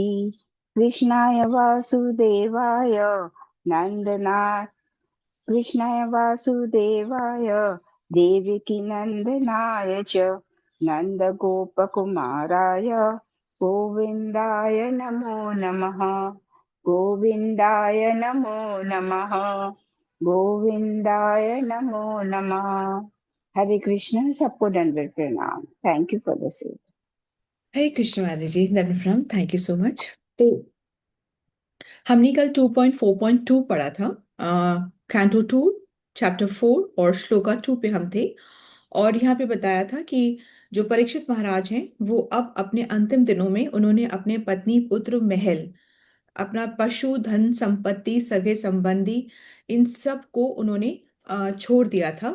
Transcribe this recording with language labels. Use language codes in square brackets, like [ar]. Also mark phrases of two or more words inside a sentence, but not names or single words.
[sa] कृष्णाय वासुदेवाय नंदना कृष्णाय वासुदेवाय देवकी नंदनाय च नंदगोपकुमाराय गोविन्दाय नमो नमः। गोविन्दाय नमो नमः। गोविन्दाय नमो नमः। [hi] हरे कृष्ण। सबको दंडवत प्रणाम। [en] Thank you for the [hi] सेवा। हरे कृष्ण माता जी, दंड प्रणाम। [en] Thank you so much. [hi] तो हमने कल 2.4.2 पढ़ा था। [en] Canto 2 Chapter 4 [hi] और श्लोका 2 पे हम थे। और यहाँ पे बताया था कि जो परीक्षित महाराज हैं वो अब अपने अंतिम दिनों में उन्होंने अपने पत्नी पुत्र महल, अपना पशु धन संपत्ति सगे संबंधी, इन सब को उन्होंने छोड़ दिया था।